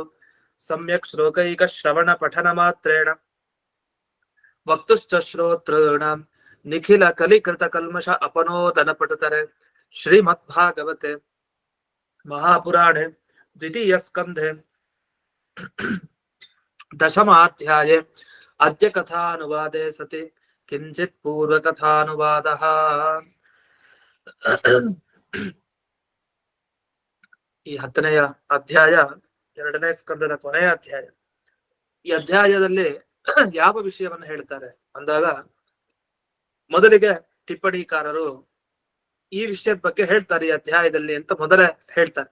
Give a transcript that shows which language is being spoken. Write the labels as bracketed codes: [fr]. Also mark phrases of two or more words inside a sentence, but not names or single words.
[sa] सम्यक् श्लोकैकश्रवणपठनमात्रेण वक्तुश्च श्रोतॄणां निखिलकलिकृतकल्मष अपनोदनपटुतरे श्रीमद्भागवते महापुराणे द्वितीयस्कन्धे दशमाध्याये अद्य कथानुवादे सति किञ्चित् पूर्वकथानुवादः। [kn] ಈ 10ನೆಯ ಅಧ್ಯಾಯ 2ನೇ ಸ್ಕಂದದ ಕೊನೆಯ ಅಧ್ಯಾಯ. ಈ ಅಧ್ಯಾಯದಲ್ಲಿ ಯಾವ ವಿಷಯವನ್ನು ಹೇಳ್ತಾರೆ ಅಂದಾಗ ಮೊದಲಿಗೆ ಟಿಪ್ಪಣಿಕಾರರು ಈ ವಿಷಯದ ಬಗ್ಗೆ ಹೇಳ್ತಾರೆ ಈ ಅಧ್ಯಾಯದಲ್ಲಿ ಅಂತ ಮೊದಲೇ ಹೇಳ್ತಾರೆ.